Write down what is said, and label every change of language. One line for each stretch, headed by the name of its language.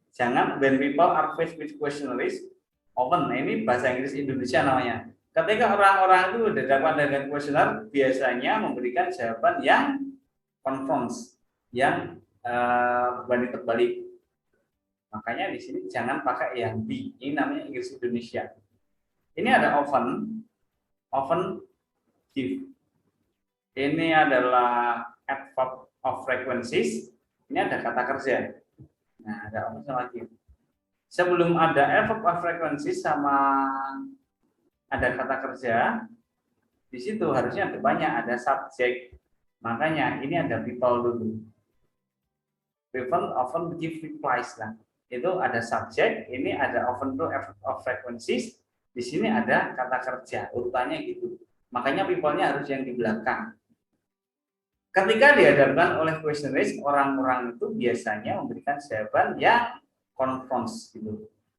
Indonesian: Jangan
English: when people are faced with questionnaires often.
Indonesian: Nah, ini bahasa Inggris Indonesia namanya. Ketika orang-orang itu dihadapkan dengan kuesioner, biasanya memberikan jawaban yang conforms, yang berbanding terbalik. Makanya di sini jangan pakai yang B. Ini namanya Inggris Indonesia. Ini ada
English: often give.
Indonesian: Ini adalah adverb of frequencies. Ini ada kata kerja. Nah, ada apa lagi? Sebelum ada adverb of frequencies sama ada kata kerja, di situ harusnya ada banyak, ada subjek. Makanya ini ada people dulu.
English: People often give replies lah.
Indonesian: Itu ada subjek, ini ada
English: often to adverb of frequencies.
Indonesian: Di sini ada kata kerja, urutannya gitu. Makanya people-nya harus yang di belakang. Ketika dihadapkan oleh questionnaires, orang-orang itu biasanya memberikan jawaban yang conforms gitu.